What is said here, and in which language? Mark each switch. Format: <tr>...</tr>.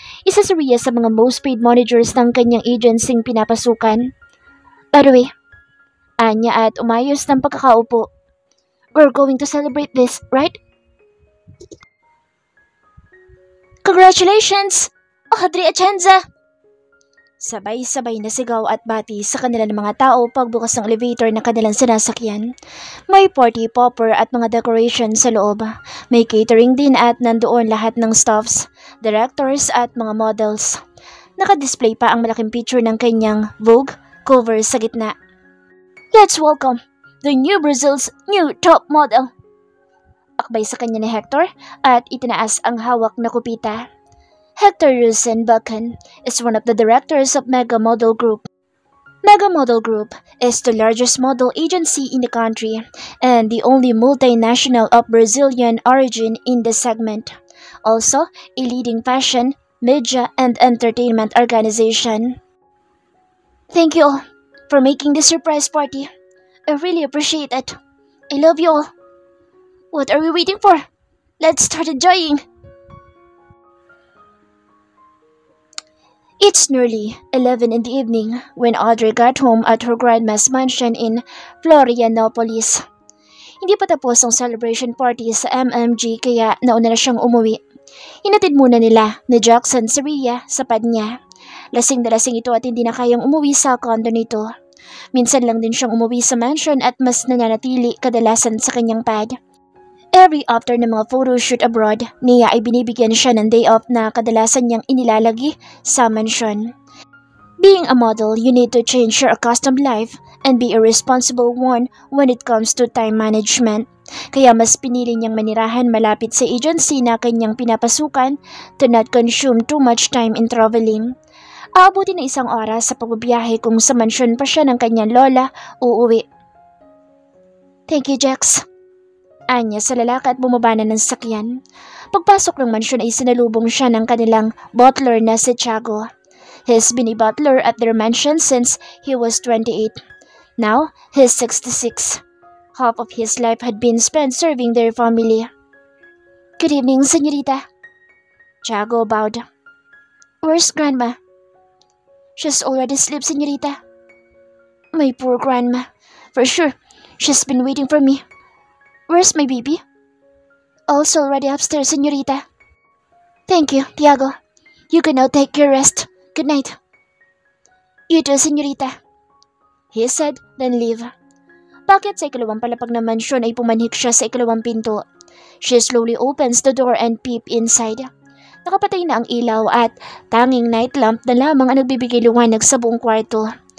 <tl>Isa si Rhea sa mga</tl> <en>most paid managers</en> <tl>ng kanyang agencing pinapasukan.</tl> <en>By the way,</en> <tl>anya at umayos ng pagkakaupo.</tl> <en>We're going to celebrate this, right? Congratulations, Audrey Atienza!</en> <tl>Sabay-sabay na sigaw at bati sa kanila ng mga tao pagbukas ng elevator na kanilang sinasakyan. May party popper at mga decoration sa loob. May catering din at nandoon lahat ng staffs, directors at mga models. Nakadisplay pa ang malaking picture ng kanyang Vogue cover sa gitna.</tl> <en>Let's welcome the new Brazil's new top model!</en> <tl>Akbay sa kanya ni Hector at itinaas ang hawak na kupita.</tl> <en>Hector Rosenbacken is one of the directors of Mega Model Group. Mega Model Group is the largest model agency in the country and the only multinational of Brazilian origin in the segment. Also, a leading fashion, media, and entertainment organization. Thank you all for making this surprise party. I really appreciate it. I love you all. What are we waiting for? Let's start enjoying! It's nearly 11 in the evening when Audrey got home at her grandma's mansion in Florianopolis.</en> <tl>Hindi pa tapos ang celebration party sa MMG kaya nauna na siyang umuwi. Hinatid muna nila ni Jackson si Rhea sa pad niya. Lasing na lasing ito at hindi na kayang umuwi sa condo nito. Minsan lang din siyang umuwi sa mansion at mas nananatili kadalasan sa kanyang pad. Every after ng mga photoshoot abroad, niya ay binibigyan siya ng day off na kadalasan niyang inilalagi sa mansion.</tl> <en>Being a model, you need to change your accustomed life and be a responsible one when it comes to time management.</en> <tl>Kaya mas pinili niyang manirahan malapit sa agency na kanyang pinapasukan</tl> <en>to not consume too much time in traveling.</en> <tl>Aabuti na 1 oras sa pagbabiyahe kung sa mansion pa siya ng kanyang lola uuwi.</tl> <en>Thank you, Jax.</en> <tl>Anya sa lalaki at bumaba na ng sakyan. Pagpasok ng mansyon ay sinalubong siya ng kanilang butler na si Tiago.</tl> <en>He's been a butler at their mansion since he was 28. Now, he's 66. Half of his life had been spent serving their family. Good evening, señorita. Tiago bowed. Where's Grandma? She's already asleep, señorita. My poor Grandma. For sure, she's been waiting for me. Where's my baby? Also already upstairs, señorita. Thank you, Tiago. You can now take your rest. Good night. You too, señorita. He said, then leave.</en> <tl>Bakit sa ikalawang palapag na mansyon ay pumanhik siya sa ikalawang pinto?</tl> <en>She slowly opens the door and peep inside.</en> <tl>Nakapatay na ang ilaw at tanging night lamp na lamang ang nagbibigay liwanag sa buong kwarto.</tl>